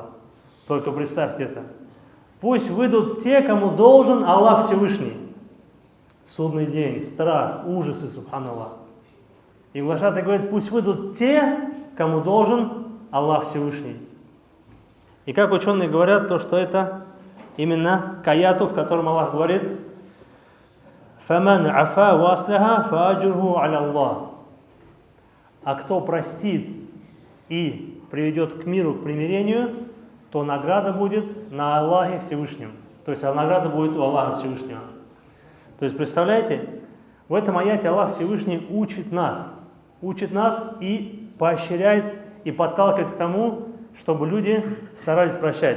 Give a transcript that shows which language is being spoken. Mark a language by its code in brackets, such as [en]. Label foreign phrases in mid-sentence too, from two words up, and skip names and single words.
[ru] Только представьте это. Пусть выйдут те, кому должен Аллах Всевышний. Судный день, страх, ужасы, субханаллах. И глашатай говорит: пусть выйдут те, кому должен Аллах Всевышний. И как ученые говорят, то, что это именно к аяту, в котором Аллах говорит: [ar] «فمن عفا وأصلح فأجره على الله». [ru] А кто простит и приведет к миру, к примирению, то награда будет на Аллахе Всевышнем. То есть награда будет у Аллаха Всевышнего. То есть представляете, в этом аяте Аллах Всевышний учит нас и поощряет, и подталкивает к тому, чтобы люди старались прощать.